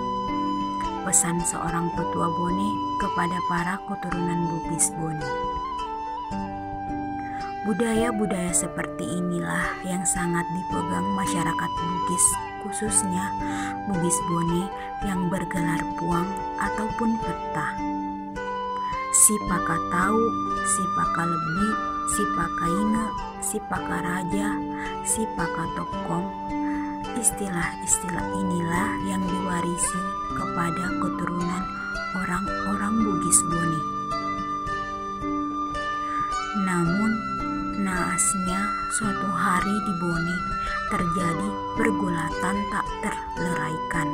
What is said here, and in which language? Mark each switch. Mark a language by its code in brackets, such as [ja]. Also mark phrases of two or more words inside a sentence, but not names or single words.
[id] Pesan seorang petua Bone kepada para keturunan Bugis Bone. Budaya-budaya seperti inilah yang sangat dipegang masyarakat Bugis, khususnya Bugis Bone yang bergelar puang ataupun peta. [bug] Si Pakatau, si Pakalebi, si Pakaine, si Pakaraja, si Pakatokong. [id] Istilah-istilah inilah yang diwarisi kepada keturunan orang-orang Bugis Bone. Namun, naasnya suatu hari di Bone terjadi pergulatan tak terleraikan.